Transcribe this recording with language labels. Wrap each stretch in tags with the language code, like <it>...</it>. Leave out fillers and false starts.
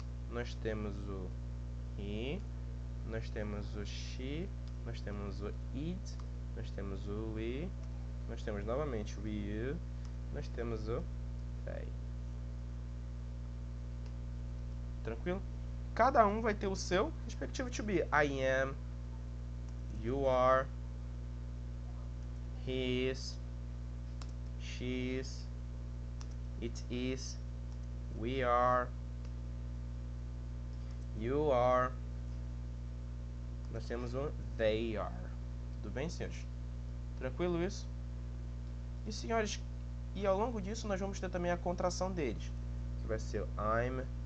<pt>Nós temos o he. Nós temos o she. Nós temos o it. Nós temos o we. Nós temos novamente o you. Nós temos o they. Tranquilo? Cada um vai ter o seu respectivo to be.</pt> <en>I am, you are, he is, she is, it is, we are, you are.</en> <pt>Nós temos o they are. Tudo bem, senhores? Tranquilo isso? E, senhores, E ao longo disso nós vamos ter também a contração deles, que vai ser I'm.</pt>